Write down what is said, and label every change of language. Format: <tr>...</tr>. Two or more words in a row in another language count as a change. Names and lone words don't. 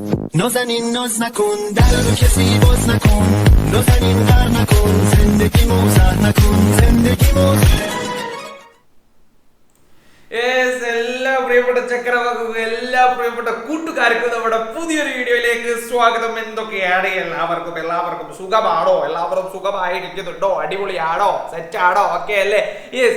<fa>نازنین ناز نکن در رو کسی باز نکن نازنین غر نکن زندگی موزه نکن زندگی موزه</fa> <ml>എല്ലാ പ്രിയപ്പെട്ട ചക്രവാക്കുക എല്ലാ പ്രിയപ്പെട്ട കൂട്ടുകാർക്കും നമ്മുടെ പുതിയൊരു വീഡിയോയിലേക്ക് സ്വാഗതം. എന്തൊക്കെയാണ് എല്ലാവർക്കും സുഖമാണോ? എല്ലാവരും സുഖമായിരിക്കുന്നുണ്ടോ? അടിപൊളിയാണോ? സെറ്റാണോ? ഓക്കെ അല്ലേ? യെസ്.</ml>